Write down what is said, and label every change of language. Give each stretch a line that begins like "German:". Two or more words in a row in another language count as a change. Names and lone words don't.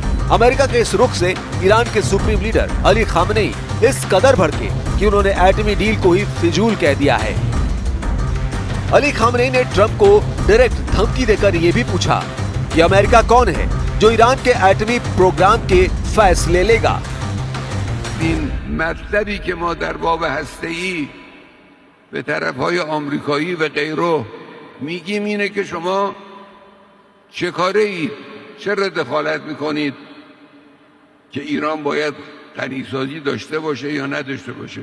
Hindi: अमेरिका के इस रुख से ईरान के
English: supreme leader
Hindi: अली खामेनेई इस कदर भड़के कि उन्होंने एटमी डील को ही फिजूल कह दिया है। अली खामेनेई ने ट्रंप को डायरेक्ट धमकी देकर यह भी पूछा कि अमेरिका कौन है जो ईरान के एटमी प्रोग्राम के फैसले लेगा।
Persian: این مطلبی که ما در باب هسته‌ای به طرف‌های آمریکایی و غیره میگیم اینه که شما چه کاره اید؟ چرا دخالت میکنید که ایران باید غنیسازی داشته باشه یا نداشته باشه؟